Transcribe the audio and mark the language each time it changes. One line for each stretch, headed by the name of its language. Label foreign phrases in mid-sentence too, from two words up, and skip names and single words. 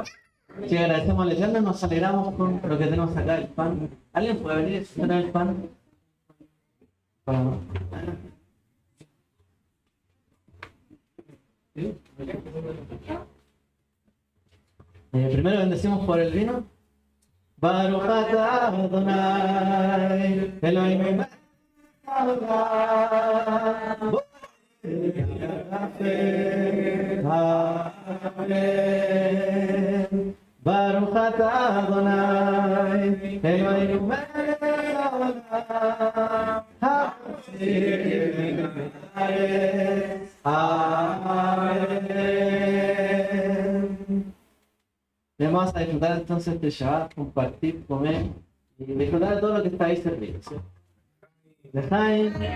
Spanish: Sí, agradecemos al Eterno, nos alegramos con lo que tenemos acá, el pan. ¿Alguien puede venir a tener el pan? Para... ¿Sí? Primero bendecimos por el vino.
Hebrew: ברוך אתה אדוני אלוהינו מלך העולם. Amen. ברוך אתה אדוני אלוהינו מלך העולם. Amén.
Spanish: Vamos a disfrutar entonces de Shabbat, compartir, comer y disfrutar de todo lo que está ahí servido, ¿sí? Dejáis.